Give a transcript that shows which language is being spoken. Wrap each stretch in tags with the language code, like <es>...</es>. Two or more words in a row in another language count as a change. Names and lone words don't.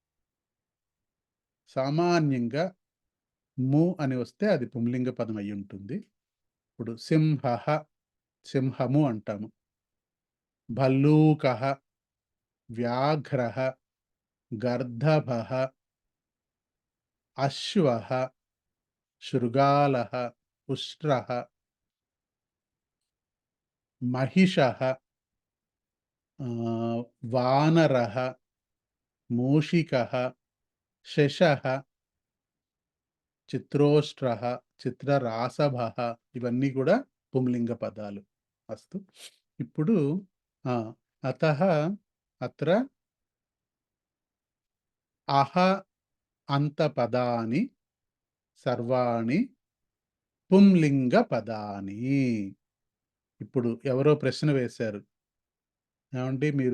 <te>సామాన్యంగా ము అని వస్తే అది పుంలింగ పదం అయి ఉంటుంది ఇప్పుడు సింహః సింహము అంటాము</te> <sa>భల్లూకః వ్యాఘ్రః గర్దభః అశ్వః శృగాలః ఉష్ట్రః महिषः वानरः मूषिकः शशः चित्रोष्ट्रः चित्ररासभः</sa> <te>ఇవన్నీ కూడా పుంలింగ పదాలు</te> <sa>అస్తు ఇప్పుడు అతః అత్ర అహ అంత పదాని సర్వాణి పుంలింగ పదాని</sa> <te>ఇప్పుడు ఎవరో ప్రశ్న వేశారు ఏమంటే మీరు</te>